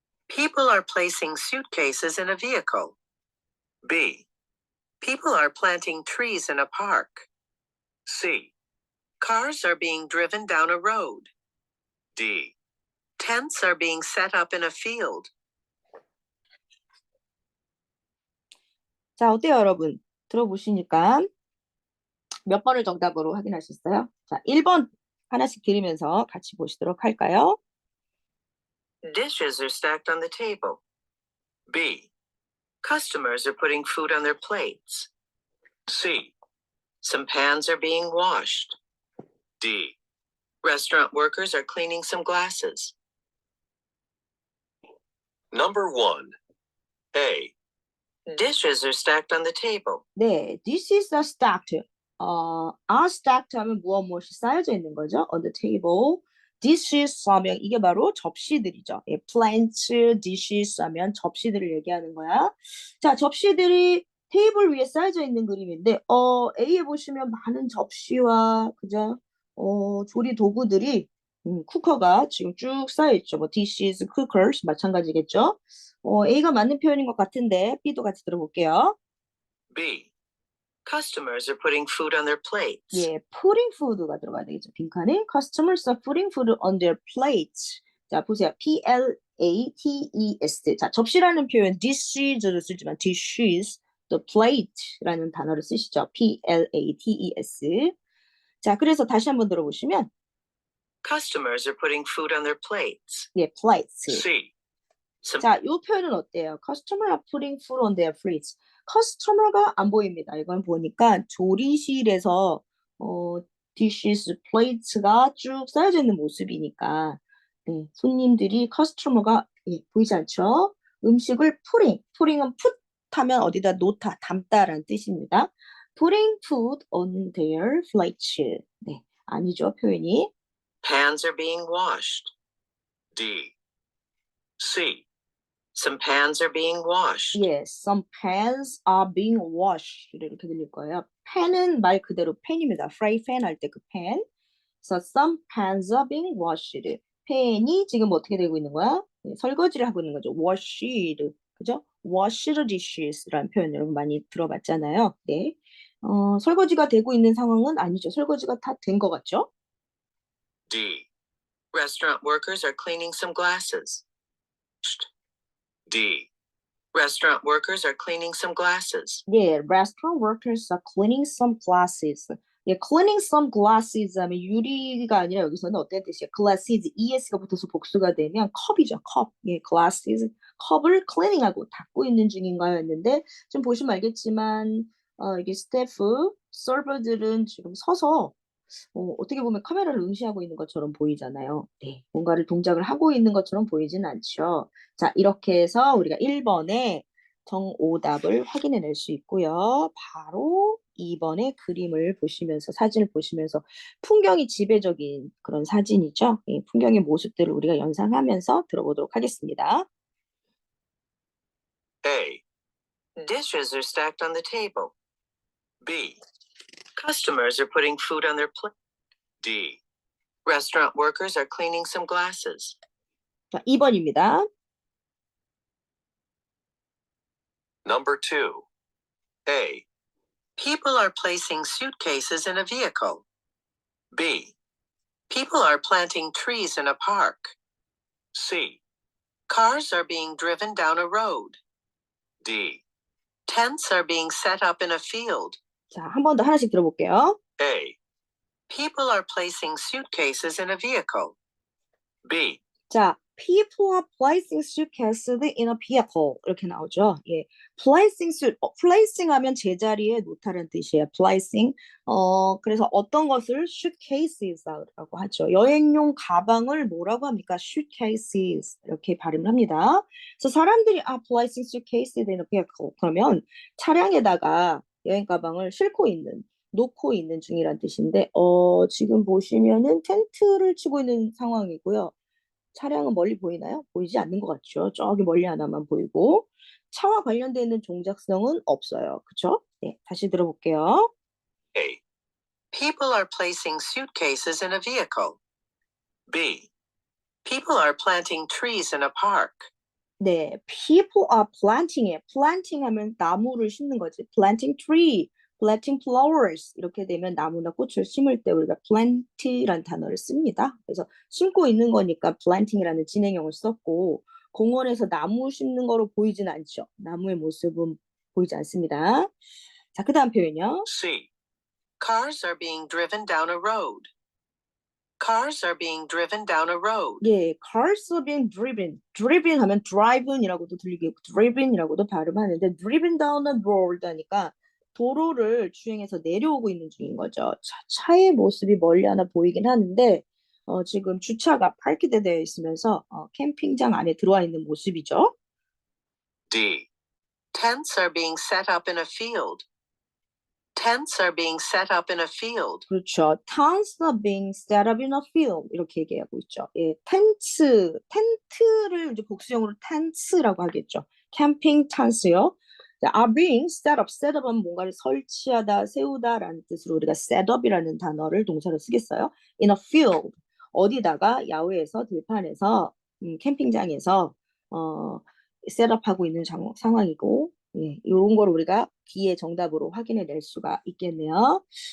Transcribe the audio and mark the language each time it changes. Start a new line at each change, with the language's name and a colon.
English: People are placing suitcases in a vehicle. B, People are planting trees in a park. C, Cars are being driven down a road. D. Tents are being set up in a field.
Korean: 자, 어때요, 여러분? 들어보시니까 몇 번을 정답으로 확인하셨어요? 자, 1번 하나씩 들으면서 같이 보시도록 할까요?
English: Dishes are stacked on the table. B, Customers are putting food on their plates. C, Some pans are being washed. D. Restaurant workers are cleaning some glasses. Number 1. A, Dishes are stacked on the table.
Korean: 네,
English: this is a stacked. are stacked
Korean: 하면 무엇이 쌓여져 있는 거죠?
English: On the table.
Korean: dishes 하면 이게 바로 접시들이죠. 예, plants, dishes 하면 접시들을 얘기하는 거야. 자, 접시들이 테이블 위에 쌓여져 있는 그림인데, A에 보시면 많은 접시와, 그죠? 조리 도구들이, 쿠커가 지금 쭉 쌓여있죠. 뭐, dishes, cookers, 마찬가지겠죠? A가 맞는 표현인 것 같은데, B도 같이 들어볼게요.
English: B, Customers are putting food on their plates.
Korean: 예,
English: putting food
Korean: 가 들어가야 되겠죠. 빈칸에
English: customers are putting food on their plates.
Korean: 자, 보세요. P-L-A-T-E-S. 자, 접시라는 표현 dishes를 쓰지만 dishes, 또 plate라는 단어를 쓰시죠.
English: P-L-A-T-E-S.
Korean: 자, 그래서 다시 한번 들어보시면
English: Customers are putting food on their plates. 예, plates. C, Some
Korean: 자, 이 표현은 어때요?
English: Customer are putting food on their plates.
Korean: 커스터머가 안 보입니다. 이건 보니까 조리실에서 dishes, plates가 쭉 쌓여져 있는 모습이니까 네, 손님들이 커스터머가 보이지 않죠? 음식을 putting은 put 하면 어디다 놓다, 담다라는 뜻입니다.
English: putting food on their plates.
Korean: 네, 아니죠, 표현이.
English: pans are being washed. D. C, Some pans are being washed. Yes, some pans are being washed.
Korean: 이렇게 들릴 거예요. 팬은 말 그대로 팬입니다. fry pan 할 때 그 팬.
English: So some pans are being washed.
Korean: 팬이 지금 어떻게 되고 있는 거야? 네, 설거지를 하고 있는 거죠.
English: washed.
Korean: 그죠? washed dishes라는 표현 여러분 많이 들어봤잖아요. 네. 설거지가 되고 있는 상황은 아니죠. 설거지가 다 된 것 같죠?
English: D. Restaurant workers are cleaning some glasses. D. Restaurant workers are cleaning some glasses. 예, restaurant workers are cleaning some glasses.
Korean: 예,
English: cleaning some glasses
Korean: 하면 유리가 아니라 여기서는 어떤 뜻이에요? glasses, es가 붙어서 복수가 되면 컵이죠, 컵. 예, glasses, 컵을 cleaning하고 닦고 있는 중인가요? 했는데 지금 보시면 알겠지만 이게 스태프, 서버들은 지금 서서 어떻게 보면 카메라를 응시하고 있는 것처럼 보이잖아요. 네, 뭔가를 동작을 하고 있는 것처럼 보이진 않죠. 자, 이렇게 해서 우리가 1번에 정오답을 확인해낼 수 있고요. 바로 2번의 그림을 보시면서 사진을 보시면서 풍경이 지배적인 그런 사진이죠. 이 풍경의 모습들을 우리가 연상하면서 들어보도록 하겠습니다.
English: A, Dishes are stacked on the table. B, Customers are putting food on their plate. D. Restaurant workers are cleaning some glasses.
Korean: 자, 2번입니다.
English: Number 2. A, People are placing suitcases in a vehicle. B, People are planting trees in a park. C, Cars are being driven down a road. D, Tents are being set up in a field.
Korean: 자, 한 번 더 하나씩 들어볼게요.
English: A, People are placing suitcases in a vehicle. B,
Korean: 자,
English: people are placing suitcases in a vehicle
Korean: 이렇게 나오죠. 예, placing placing 하면 제자리에 놓다는 뜻이에요.
English: placing.
Korean: 그래서 어떤 것을 suitcases라고 하죠. 여행용 가방을 뭐라고 합니까? suitcases 이렇게 발음을 합니다. 그래서 사람들이
English: are placing suitcases in a vehicle
Korean: 그러면 차량에다가 여행 가방을 놓고 있는 중이란 뜻인데, 지금 보시면은 텐트를 치고 있는 상황이고요. 차량은 멀리 보이나요? 보이지 않는 것 같죠? 저기 멀리 하나만 보이고 차와 관련되어 있는 종작성은 없어요. 그쵸? 네, 다시 들어볼게요.
English: A, People are placing suitcases in a vehicle. B, People are planting trees in a park.
Korean: 네,
English: people are planting
Korean: 에 planting 하면 나무를 심는 거지.
English: planting tree, planting flowers
Korean: 이렇게 되면 나무나 꽃을 심을 때 우리가 plant라는 단어를 씁니다. 그래서 심고 있는 거니까 planting이라는 진행형을 썼고 공원에서 나무 심는 거로 보이진 않죠. 나무의 모습은 보이지 않습니다. 자, 그 다음 표현이요.
English: C, Cars are being driven down a road. Cars are being driven down a road.
Korean: 예,
English: cars are being driven.
Korean: driven 하면 driven이라고도 들리고 driven이라고도 발음하는데
English: driven down the road
Korean: 하니까 도로를 주행해서 내려오고 있는 중인 거죠. 차의 모습이 멀리 하나 보이긴 하는데 지금 주차가 파크되어 있으면서 캠핑장 안에 들어와 있는 모습이죠.
English: D, Tents are being set up in a field. Tents are being set up in a field.
Korean: 그렇죠.
English: Tents are being set up in a field
Korean: 이렇게 얘기하고 있죠. 예, 텐트를 이제 복수형으로 tents라고 하겠죠. 캠핑 텐트요. are being set up은 뭔가를 설치하다, 세우다라는 뜻으로 우리가 set up이라는 단어를 동사로 쓰겠어요. in a field 어디다가 야외에서 들판에서 캠핑장에서 셋업하고 있는 상황이고 예, 이런 걸 우리가 B의 정답으로 확인해 낼 수가 있겠네요.